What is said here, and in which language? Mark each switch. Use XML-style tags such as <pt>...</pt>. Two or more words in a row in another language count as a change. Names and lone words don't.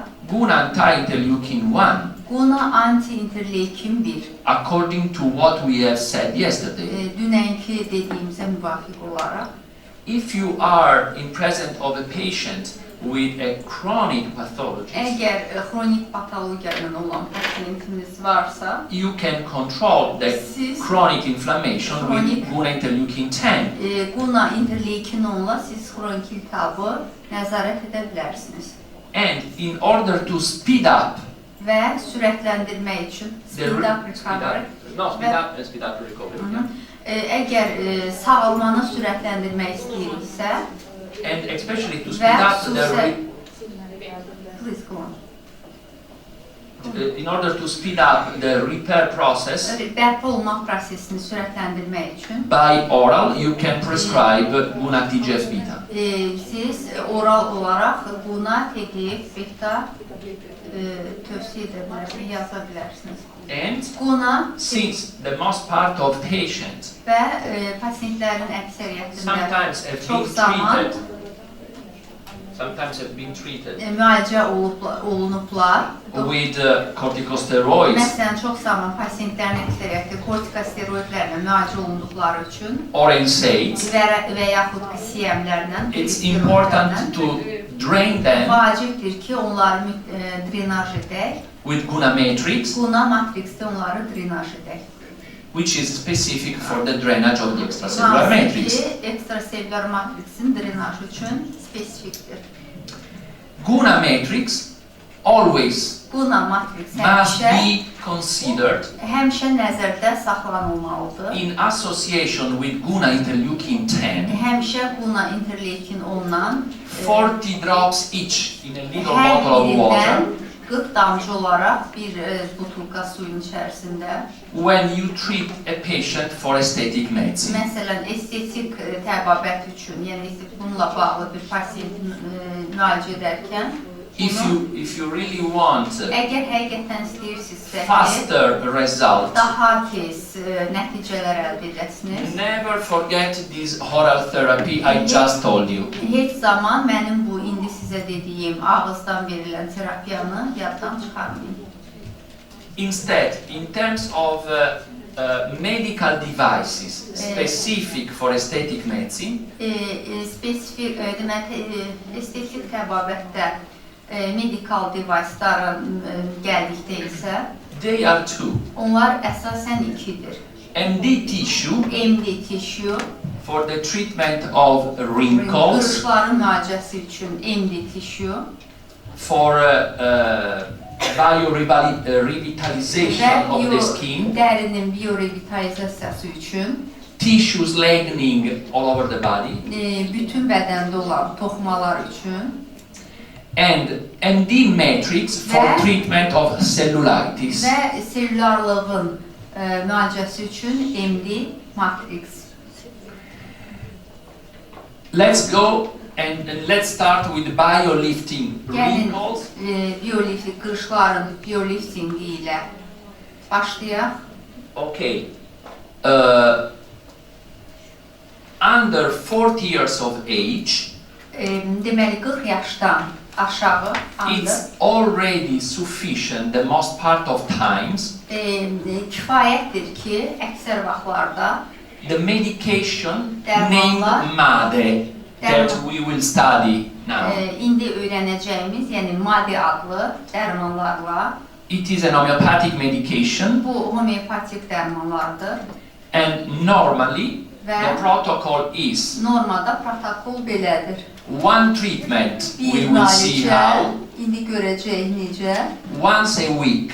<en>Guna anti-interleukin 1, Guna anti-interleukin 1, according to what we have said yesterday,</en> <az>dünənki dediyimizə müvafiq olaraq,</az> <en>if you are in presence of a patient with a chronic pathology,</en> <az>əgər xronik patologiya ilə olan pasiyentimiz varsa,</az> <en>you can control the</en> <az>siz</az> <en>chronic inflammation with Guna interleukin 10.</en> <az>Guna interleukin 10-la siz xronik iltihabı nəzarət edə bilərsiniz.</az> <en>And in order to speed up</en> <az>Və sürətləndirmək üçün</az> <en>speed up recovery, speed up recovery.</en> <az>əgər sağalmanı sürətləndirmək istəyiriksə,</az> <en>And especially to</en> <az>və</az> <en>speed up</en> <az>xüsusən</az> <en>the Please go on. in order to speed up the repair process,</en> <az>bərpa olma prosesini sürətləndirmək üçün</az> <en>by oral you can prescribe Guna TGF-beta.</en> <az>Siz oral olaraq Guna TGF-beta tövsiyə edə bilərsiniz, yaza bilərsiniz.</az> <en>And Guna since the most part of patients</en> <az>və pasientlərin əksəriyyətində</az> <en>sometimes have</en> <az>çox zaman</az> <en>been treated</en> <az>müalicə olunublar.</az> <en>with corticosteroids</en> <az>Məsələn, çox zaman pasientlərin əksəriyyəti kortikosteroidlərlə müalicə olunduqları üçün</az> <en>or NSAIDs,</en> <az>və yaxud QCM-lərlə,</az> <en>it's important to drain them</en> <az>vacibdir ki, onları drenaj edək.</az> <en>with Guna matrix,</en> <az>Guna matriksdə onları drenaj edək.</az> <en>which is specific for the drainage of the extracellular matrix.</en> <az>Ekstraselülər matriksin drenajı üçün spesifikdir.</az> <en>Guna matrix always</en> <az>Guna matriks</az> <en>must be considered</en> <az>həmişə nəzərdə saxlanılmalıdır.</az> <en>in association with Guna interleukin 10,</en> <az>Həmişə Guna interleukin 10-dan</az> <en>40 drops each in a little</en> <az>hər</az> <en>bottle of water.</en> <az>birindən 40 damcı olaraq bir butulka suyun içərisində.</az> <en>When you treat a patient for aesthetic medicine.</en> <az>Məsələn, estetik təbabət üçün, yəni bununla bağlı bir pasiyenti müalicə edərkən,</az> <en>If you really want</en> <az>əgər həqiqətən istəyirsinizsə ki,</az> <en>faster result,</en> <az>daha tez nəticələr əldə edəsiniz,</az> <en>never forget this oral therapy I just told you.</en> <az>heç zaman mənim bu indi sizə dediyim ağızdan verilən terapiyanı yaddan çıxarmayın.</az> <en>Instead, in terms of medical devices specific for aesthetic medicine,</en> <az>Spesifik, demək, estetik təbabətdə medikal device'ların gəldikdə isə</az> <en>they are two.</en> <az>onlar əsasən ikidir.</az> <en>MD tissue</en> <az>MD tissue,</az> <en>for the treatment of wrinkles,</en> <az>qırışların müalicəsi üçün MD tissue</az> <en>for biorevitalization of the skin,</en> <az>dərinin biorevitalizasiyası üçün,</az> <en>tissues lightening all over the body,</en> <az>bütün bədəndə olan toxumalar üçün</az> <en>and MD matrix for</en> <az>Ve-</az> <en>treatment of cellulitis.</en> <az>və selülarlığın müalicəsi üçün MD matrix.</az> <en>Let's go and let's start with biolifting</en> <az>Gəlin</az> <en>wrinkles.</en> <az>biolifting, qırışların bioliftingi ilə başlayaq.</az> <en>Okay. Under 40 years of age,</en> <az>Deməli 40 yaşdan aşağı</az> <en>it's already sufficient the most part of times</en> <az>kifayətdir ki, əksər vaxtlarda</az> <en>the medication</en> <az>Dərmanlar.</az> <en>named MADE that we will study now.</en> <az>indi öyrənəcəyimiz, yəni MADE adlı dərmanlarla,</az> <en>It is an homeopathic medication</en> <az>bu homeopatik dərmanlardır</az> <en>and normally the</en> <az>və</az> <en>protocol is</en> <az>normada protokol belədir.</az> <en>one treatment, we</en> <az>Bir</az> <en>will see</en> <az>müalicə,</az> <en>how,</en> <az>indi görəcəyik necə,</az> <en>once a week</en>